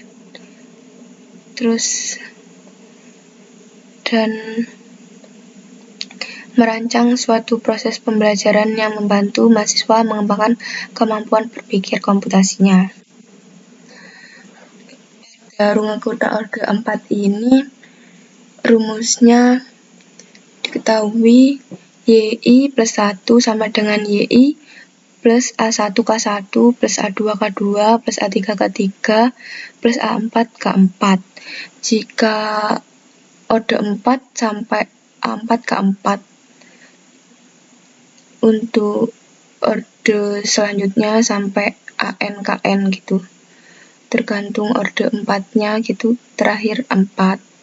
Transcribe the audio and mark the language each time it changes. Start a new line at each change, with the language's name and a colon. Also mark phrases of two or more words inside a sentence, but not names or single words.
Indonesian: Terus dan merancang suatu proses pembelajaran yang membantu mahasiswa mengembangkan kemampuan berpikir komputasinya. Pada Runge-Kutta orde 4 ini rumusnya diketahui YI plus 1 sama dengan YI plus A1K1 plus A2K2 plus A3K3 plus A4K4. Jika orde 4 sampai A4K4. Untuk orde selanjutnya sampai ANKN gitu. Tergantung orde 4-nya gitu, terakhir 4.